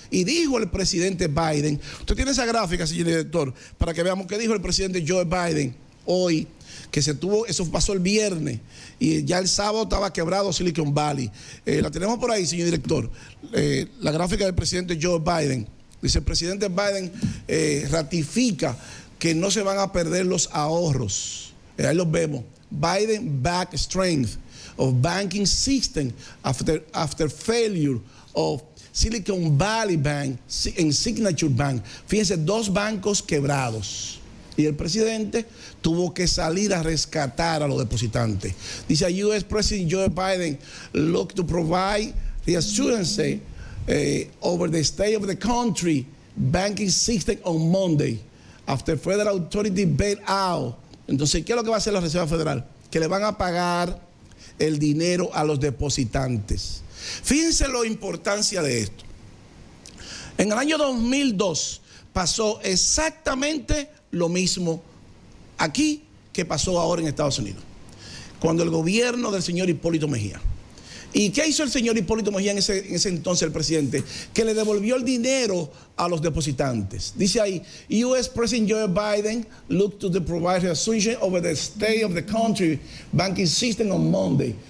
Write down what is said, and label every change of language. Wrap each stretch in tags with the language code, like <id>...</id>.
<es>Y dijo el presidente Biden, usted tiene esa gráfica, señor director, para que veamos qué dijo el presidente Joe Biden hoy, que eso pasó el viernes, y ya el sábado estaba quebrado Silicon Valley. La tenemos por ahí, señor director, la gráfica del presidente Joe Biden. Dice, el presidente Biden ratifica que no se van a perder los ahorros. Ahí los vemos.</es> <en>Biden back strength of banking system after failure of Silicon Valley Bank and Signature Bank.</en> <es>Fíjense, 2 bancos quebrados. Y el presidente tuvo que salir a rescatar a los depositantes. Dice,</es> <en>US President Joe Biden look to provide reassurance over the state of the country banking system on Monday, after federal authority bail out.</en> <es>Entonces, ¿qué es lo que va a hacer la Reserva Federal? Que le van a pagar el dinero a los depositantes. Fíjense la importancia de esto. En el año 2002 pasó exactamente lo mismo aquí que pasó ahora en Estados Unidos, cuando el gobierno del señor Hipólito Mejía. ¿Y qué hizo el señor Hipólito Mejía en ese entonces, el presidente? Que le devolvió el dinero a los depositantes. Dice ahí,</es> <en>US President Joe Biden looked to provide reassurance over the state of the country banking system on Monday.</en>